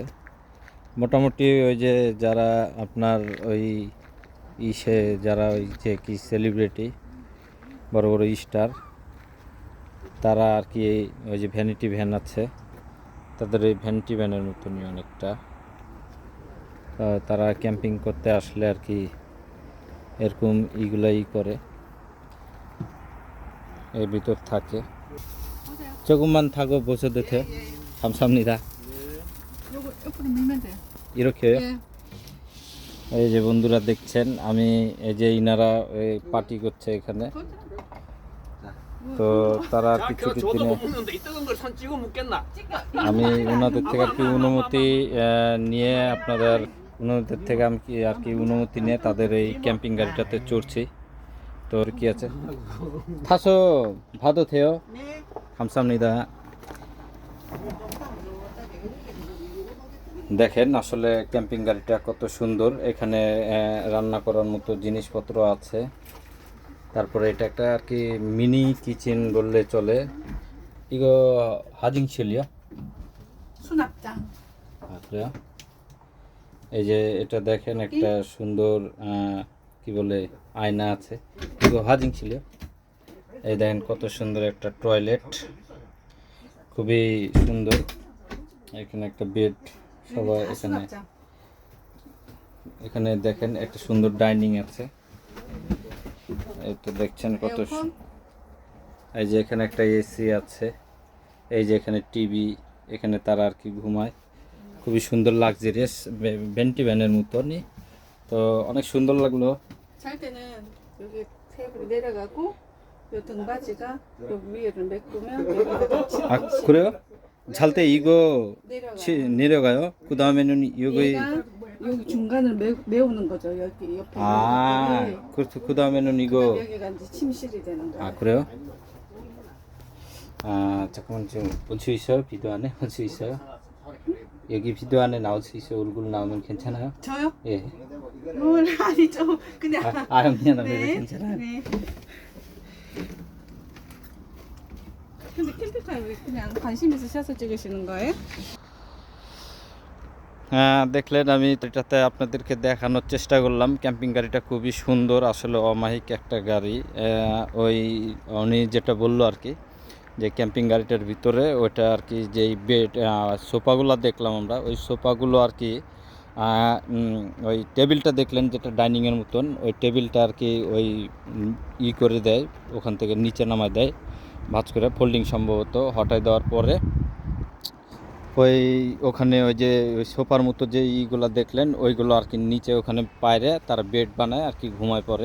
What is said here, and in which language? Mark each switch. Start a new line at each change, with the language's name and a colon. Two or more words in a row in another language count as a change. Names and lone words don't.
Bangla: মোটামুটি ওই যে যারা আপনার ওই যারা ওই যে কি সেলিব্রিটি, বড় বড় স্টার, তারা আর কি ওই যে
English: vanity van
Bangla: আছে তাদের, ওই
English: vanity van
Bangla: মতনই অনেকটা। তারা ক্যাম্পিং করতে আসলে আর কি এরকম ইগুলাই করে, এর ভিতর থাকে।
Korean: 조금만 타고 보셔도 돼요? 감사합니다. 옆으로 밀면 돼. 이렇게요? 예.
Bangla: এই যে বন্ধুরা দেখছেন, আমি এই যে ইনারা পার্টি করছে এখানে। তো তারা আর কি ছুটির দিনে আমি ওনাদের থেকে আর কি অনুমতি নিয়ে ওনাদের থেকে আমি আর কি অনুমতি নিয়ে তাদের এই ক্যাম্পিং গাড়িটাতে চড়ছি। তো কি আছে
Korean: 타서 봐도 돼요? 감사합니다.
Bangla: দেখেন আসলে ক্যাম্পিং গাড়িটা কত সুন্দর। এখানে রান্না করার মতো জিনিসপত্র আছে। তারপরে এটা একটা আর কি
English: mini kitchen
Bangla: বললে চলে।
Korean: 이거 화장실이요? 수납장. 그래요?
Bangla: এই যে এটা দেখেন একটা সুন্দর কি বলে আয়না আছে।
Korean: 이거 화장실이요?
Bangla: এই দেখেন কত সুন্দর একটা টয়লেট, খুবই সুন্দর। এখানে একটা বেড, সবাই এখানে
Korean: 수납장.
Bangla: এখানে দেখেন একটা সুন্দর ডাইনিং আছে। এই তো দেখছেন কত
Korean: 에어컨.
Bangla: এই যে এখানে একটা এসি আছে, এই যে এখানে টিভি, এখানে তারা আর কি ঘুমায়। খুবই সুন্দর
English: luxurious vanity van
Bangla: মতনই। তো অনেক সুন্দর লাগলো।
Korean: 잘 때는 여기 테이블이 내려가고 요 등받이가 요 위에를 메꾸면 여기가 아 그래요? 잘 때 이거 내려가. 내려가요? 그 다음에는 여기 얘가 여기 중간을 메우는 거죠. 여기 옆에. 아 그렇죠. 그 다음에는 이거 여기가 이제 침실이 되는 거예요. 아 그래요? 아 잠깐만, 지금 올 수 있어요? 비디오 안에 올 수 있어요? 여기 비디오 안에 나올 수 있어요? 얼굴 나오면 괜찮아요? 저요? 예. 아니죠. 그냥. 미안합니다. 네. 괜찮아요. 네. 근데 캠핑카에 그냥 관심 있으셔서 찍으시는 거예요?
Bangla: হ্যাঁ, দেখলেন আমি এটাতে আপনাদেরকে দেখানোর চেষ্টা করলাম। ক্যাম্পিং গাড়িটা খুবই সুন্দর, আসলে অমায়িক একটা গাড়ি। ওই উনি যেটা বললো আর কি, যে ক্যাম্পিং গাড়িটার ভিতরে ওইটা আর কি যেই বেড সোফাগুলো দেখলাম আমরা, ওই সোফাগুলো আর কি ওই টেবিলটা দেখলেন যেটা ডাইনিংয়ের মতন, ওই টেবিলটা আর কি ওই করে দেয়, ওখান থেকে নিচে নামায় দেয় ভাঁজ করে, ফোল্ডিং সম্ভবত হটায় দেওয়ার পরে ওই ওখানে ওই যে ওই সোফার মতো যে ইগুলো দেখলেন ওইগুলো আর কি নিচে ওখানে পায়রে তারা বেড বানায় আর কি ঘুমায় পড়ে।